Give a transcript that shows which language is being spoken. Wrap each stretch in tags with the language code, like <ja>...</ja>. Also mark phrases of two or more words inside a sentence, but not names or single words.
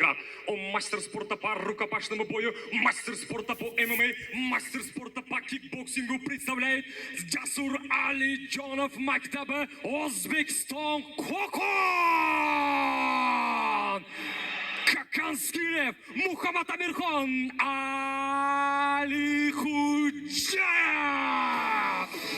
<ru>Он мастер спорта по рукопашному бою, мастер спорта по ММА, мастер спорта по кикбоксингу представляет Jasur Alijonov maktabi O'zbekiston Qo'qon. Kakanskiyev, Muhammad Amirxon, Alixo'jayev.</ru>